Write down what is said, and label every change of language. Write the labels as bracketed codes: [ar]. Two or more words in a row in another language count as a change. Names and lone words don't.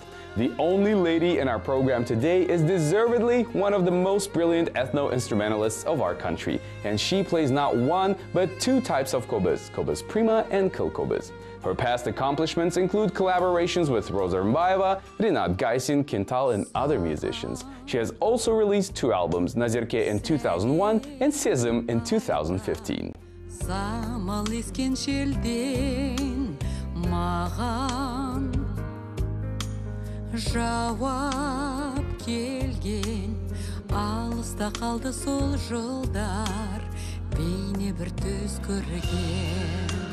[en] The only lady in our program today is deservedly one of the most brilliant ethno-instrumentalists of our country, and she plays not one, but two types of Kobyz, Kobyz Prima and Kil Kobyz. Her past accomplishments include collaborations with Rosa Rmbayeva, Rinat Gaisin, Kintal, and other musicians. She has also released two albums, Nazirke in 2001 and Sezim in 2015. [kk] Самал ескен шелден маған жауап келген, алыста қалды сол жылдар, бейне бір төс көрген.